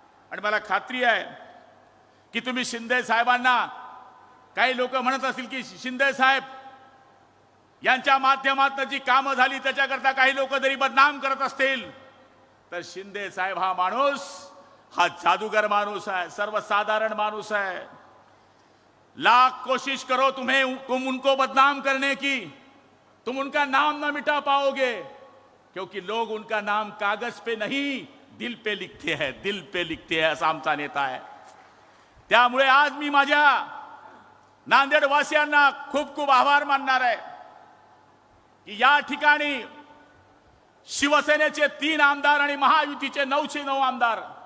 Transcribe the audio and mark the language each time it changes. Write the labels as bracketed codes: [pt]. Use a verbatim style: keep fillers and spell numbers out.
[mr] आणि मला खात्री आहे की तुम्ही शिंदे साहेबांना, काही लोक म्हणत असतील की शिंदे साहेब यांच्या माध्यमातून जी कामं झाली त्याच्याकरता काही लोक जरी बदनाम करत असतील, तर शिंदे साहेब हा माणूस, हा जादूगर माणूस आहे, सर्वसाधारण माणूस आहे. [hi] लाख कोशिश करो तुम्हें तुम उनको बदनाम करने की, तुम उनका नाम ना मिटा पाओगे, क्योंकि लोग उनका नाम कागज पे नहीं दिल पे लिखते हैं. दिल पे लिखते हैं [mr] असा आमचा नेता आहे. त्यामुळे आज मी माझ्या नांदेडवासियांना खूप खूप आभार मानणार आहे की या ठिकाणी शिवसेनेचे तीन आमदार आणि महायुतीचे नऊशे नऊ आमदार.